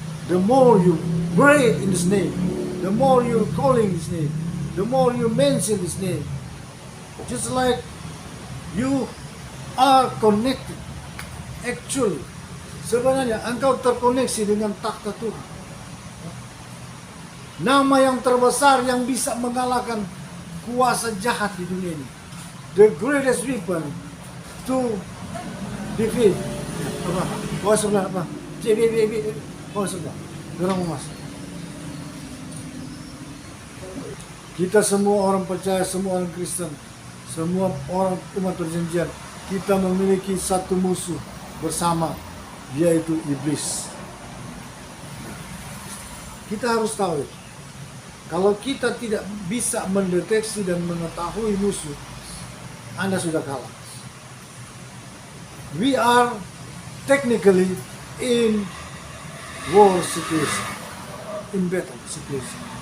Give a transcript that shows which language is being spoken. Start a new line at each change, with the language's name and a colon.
English: The more you pray in His name, the more you're calling His name, the more you mention His name, just like you are connected.
Indonesian: Actually, sebenarnya engkau terkoneksi dengan takhta Tuhan. Nama yang terbesar yang bisa mengalahkan kuasa jahat di dunia ini.
English: The greatest weapon to defeat.
Indonesian: Apa? Bawa sebelah apa? Bawa sebelah. Dorong mas. Kita semua orang percaya, semua orang Kristen, semua orang umat perjanjian, kita memiliki satu musuh bersama, yaitu iblis. Kita harus tahu, kalau kita tidak bisa mendeteksi dan mengetahui musuh, Anda sudah kalah.
English: We are technically in war situation, in battle situation.